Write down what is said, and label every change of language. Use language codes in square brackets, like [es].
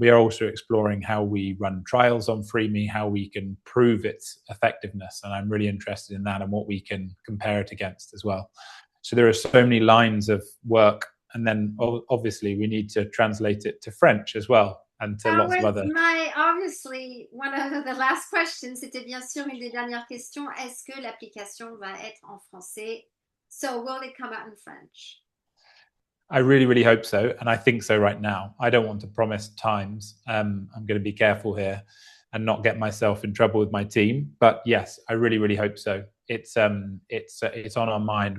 [en] We are also exploring how we run trials on free meat, how we can prove its effectiveness. And I'm really interested in that and what we can compare it against as well. So there are so many lines of work. And then obviously we need to translate it to French as well, and to lots of other. Obviously, one of the last questions, [fr] c'était bien sûr une des dernières questions. Est-ce que l'application va être en français? [en] So will it come out in French? I really, really hope so. And I think so right now. I don't want to promise times. I'm going to be careful here and not get myself in trouble with my team. But yes, I really, really hope so. It's on our mind.